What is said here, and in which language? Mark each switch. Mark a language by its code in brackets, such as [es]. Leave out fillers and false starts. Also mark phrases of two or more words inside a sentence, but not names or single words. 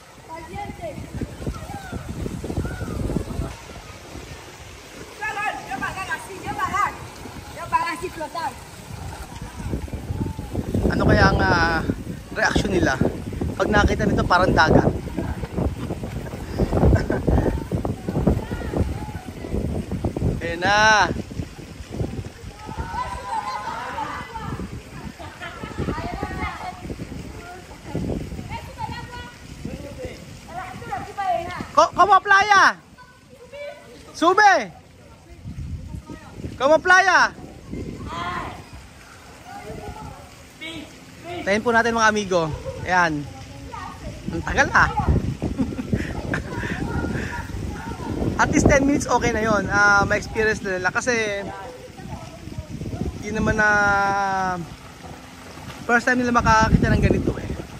[tl] Ano kaya ang reaksyon nila pag nakita nito parang dagat? Ayan na. [es] Como playa? Sube. Como playa? [tl] Tayin po natin mga amigo. Ayan. Ang tagal ah. [en] At least 10 minutes [tl] okay na yun. Ma-experience na nila. Kasi yun naman na [en] first time [tl] nila makakakita ng ganito eh.